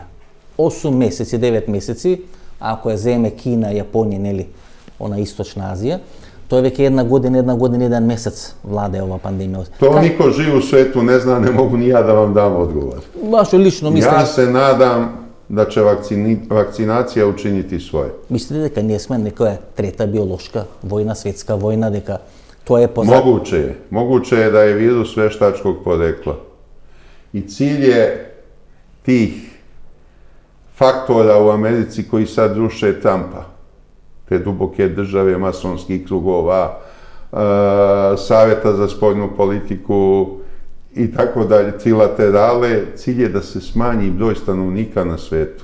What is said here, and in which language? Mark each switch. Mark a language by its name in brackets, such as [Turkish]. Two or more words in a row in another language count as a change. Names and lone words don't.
[Serbian] 8 mjeseci, 9 mjeseci, ako je zemlje Kina, Japonija ili ona istočna Azija, to je već jedna godina, 1 mjesec vlada ova pandemija. To niko živ u svetu ne zna, ne mogu ni ja da vam dam odgovor. Vaše lično mislite... Ja se nadam da će vakcinacija učiniti svoje. [Macedonian] Mislite дека ние сме некоја трета биолошка војна, светска војна, дека тоа е [Serbian] Moguće je. Moguće je da je virus veštačkog porekla. I cilj je tih faktora u Americi koji sad ruše Trumpa, te duboke države, masonskih krugova, savjeta za spoljnu politiku i tako dalje, trilaterale, cilj je da se smanji broj stanovnika na svetu.